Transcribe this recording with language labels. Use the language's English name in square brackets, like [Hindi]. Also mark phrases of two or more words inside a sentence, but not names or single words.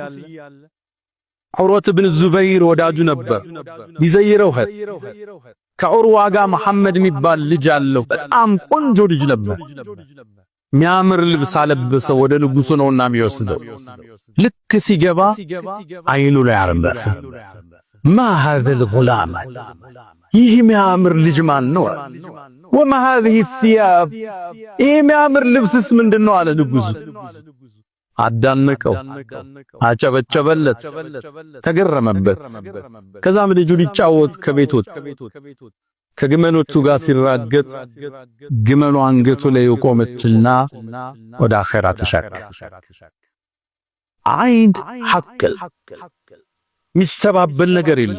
[Amharic] ዑርወት ብን ዙበይር ወዳጁ ነበር። ሊዘይረው ሄደ። ከዑርዋ ጋር መሐመድ የሚባል ልጅ አለው። በጣም ቆንጆ ልጅ ነበር። የሚያምር ልብስ አለበሰው። ወደ ንጉሱ ነውና የሚወስደው። ልክ ሲገባ አይኑ ላይ አረፈ። [Arabic] ما هذا الغلام [Amharic] ይህ የሚያምር ልጅ ማን ነው? [Arabic] وما هذه الثياب [Amharic] ይህ የሚያምር ልብስስ ምንድነው? አለ ንጉሱ። አዳነቀው፣ አጨበጨበለት፣ ተገረመበት። ከዛም ልጁ ሊጫወት ከቤት ወጣ። ከግመሎቹ ጋር ሲራገጥ ግመሉ አንገቱ ላይ ቆመችና ወደ አኺራ ተሻገረ። አይን ሐቅል ሚስተባበል ነገር የለም።